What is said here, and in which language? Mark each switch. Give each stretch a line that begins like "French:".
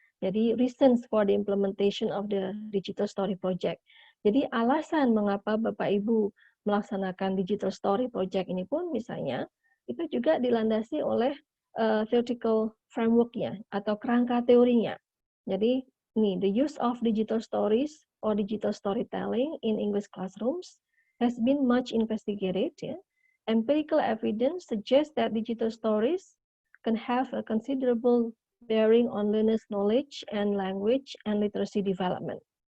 English: Jadi reasons for the implementation of the digital story project.
Indonesian: Jadi alasan mengapa Bapak Ibu melaksanakan digital story project ini pun misalnya itu juga dilandasi oleh theoretical framework-nya atau kerangka teorinya.
English: Jadi ini, the use of digital stories or digital storytelling in English classrooms has been much investigated. Ya. Empirical evidence suggests that digital stories can have a considerable bearing on learners' knowledge and language and literacy development.